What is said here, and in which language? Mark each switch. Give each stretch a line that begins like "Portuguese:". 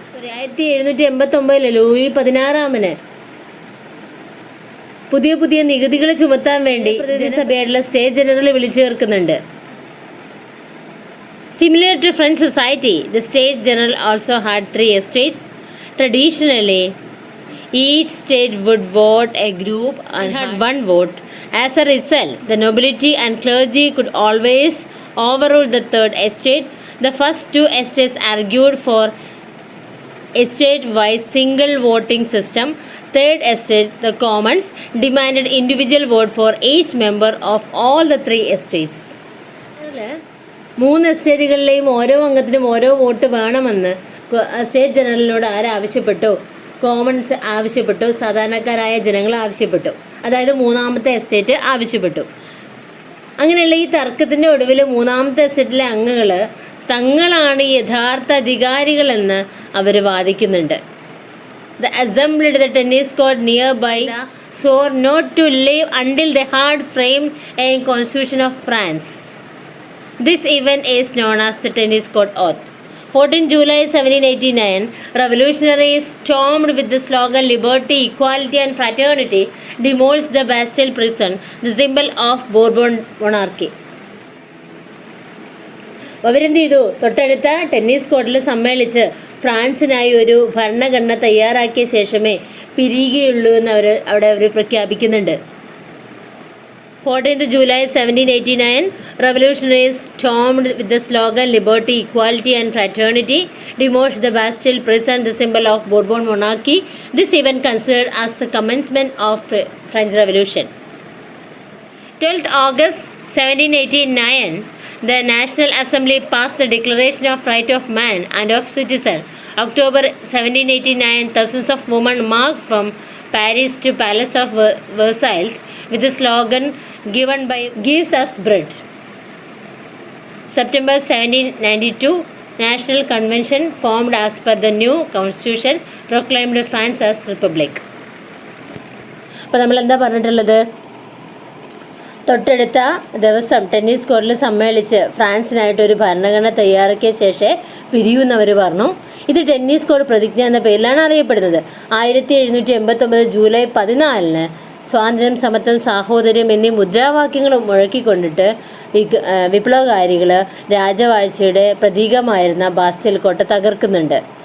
Malayalam: 1789 Louis 16 പുതിയ നികുതികൾ ചുമത്താൻ വേണ്ടി പ്രതിനിധിസഭയായിട്ടുള്ള സ്റ്റേറ്റ് ജനറൽ വിളിച്ചു ചേർക്കുന്നുണ്ട്.
English: Similar to French society, the State General also had 3 estates. Traditionally, each state would vote a group and had 1 vote. As a result, the nobility and clergy could always overrule the third estate. The first 2 estates argued for estate-wise single voting system. Third estate, the commons, demanded individual vote for each member of all the 3 estates.
Malayalam: 3 എസ്റ്റേറ്റുകളിലെയും ഓരോ അംഗത്തിനും ഓരോ vote വേണമെന്ന് state ജനറലിനോട് ആവശ്യപ്പെട്ടു? Commons ആവശ്യപ്പെട്ടു, സാധാരണക്കാരായ ജനങ്ങൾ ആവശ്യപ്പെട്ടു, അതായത് 3ാമത്തെ estate ആവശ്യപ്പെട്ടു. അങ്ങനെയുള്ള ഈ തർക്കത്തിൻ്റെ ഒടുവിൽ 3ാമത്തെ എസ്റ്റേറ്റിലെ അംഗങ്ങൾ തങ്ങളാണ് യഥാർത്ഥ അധികാരികളെന്ന് അവർ വാദിക്കുന്നുണ്ട്.
English: The assembled the tennis court nearby swore not to leave until they had framed a constitution of France. This event is known as the tennis court oath. 14 July 1789, revolutionaries stormed with the slogan Liberty, Equality and Fraternity, demolished the Bastille prison, the symbol of Bourbon monarchy.
Malayalam: അവരെന്ത് ചെയ്തു? തൊട്ടടുത്ത tennis കോർട്ടിൽ സമ്മേളിച്ച് ഫ്രാൻസിനായി ഒരു ഭരണഘടന തയ്യാറാക്കിയ ശേഷമേ പിരിയുകയുള്ളൂ എന്ന് അവർ പ്രഖ്യാപിക്കുന്നുണ്ട്.
English: 14th July 1789, revolutionaries stormed with the slogan Liberty, Equality and Fraternity, demolished the Bastille prison, the symbol of Bourbon monarchy. This event considered as the commencement of French Revolution. 12th August 1789, the National Assembly passed the Declaration of Right of Man and of Citizen. October 1789, thousands of women marched from Paris to Palace of Versailles with the slogan gives us bread. September 1792, National Convention formed as per the new constitution proclaimed France as Republic.
Malayalam: അപ്പോൾ നമ്മൾ എന്താ പറഞ്ഞിട്ടുള്ളത്? തൊട്ടടുത്ത ദിവസം tennis കോർട്ടിൽ സമ്മേളിച്ച് ഫ്രാൻസിനായിട്ടൊരു ഭരണഘടന തയ്യാറാക്കിയ ശേഷം പിരിയൂന്നവർ പറഞ്ഞു. ഇത് ടെന്നീസ് കോർട്ട് പ്രതിജ്ഞ എന്ന പേരിലാണ് അറിയപ്പെടുന്നത്. 1789 ജൂലൈ 14 സ്വാതന്ത്ര്യം, സമത്വം, സാഹോദര്യം എന്നീ മുദ്രാവാക്യങ്ങൾ മുഴക്കിക്കൊണ്ടിട്ട് വിപ്ലവകാരികൾ രാജവാഴ്ചയുടെ പ്രതീകമായിരുന്ന ബാസ്റ്റേൽ കോട്ട തകർക്കുന്നുണ്ട്.